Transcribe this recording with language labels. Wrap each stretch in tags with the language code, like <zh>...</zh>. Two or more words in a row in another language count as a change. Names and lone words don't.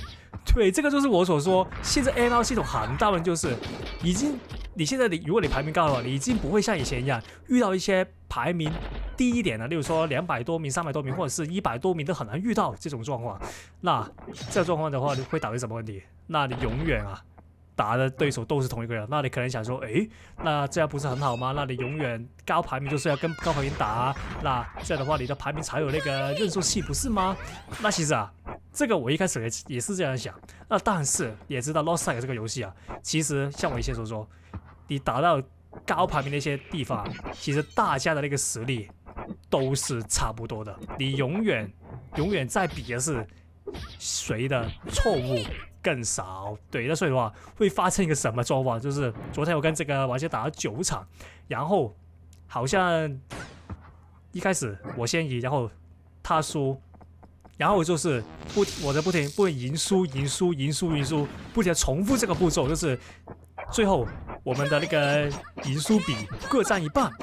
<zh>对，這個就是我所說，現在 MMR 系統很大的就是你現在如果你排名高的話，你已經不會像以前一樣遇到一些排名低一點的，例如說200多名、300多名，或者是100多名都很難遇到這種狀況。那這個狀況的話，會導致什麼問題？那你永遠打的對手都是同一個人，那你可能想說，那這樣不是很好嗎？那你永遠高排名就是要跟高排名打那這樣的話你的排名才有那個認受性，不是嗎？那其實這個我一開始也是這樣想。那但是也知道 Lost Saga 這個遊戲其實像我以前所說，你打到高排名那些地方，其實大家的那個實力都是差不多的，你永遠在比的是誰的錯誤更少。對，那所以的話會發生一個什麼狀況？就是昨天我跟這個玩家打了9場，然後好像一開始我先贏，然後他輸，然後就是我在不停贏輸，不停地重複這個步驟，就是最後我們的那個贏輸比各占一半。</zh>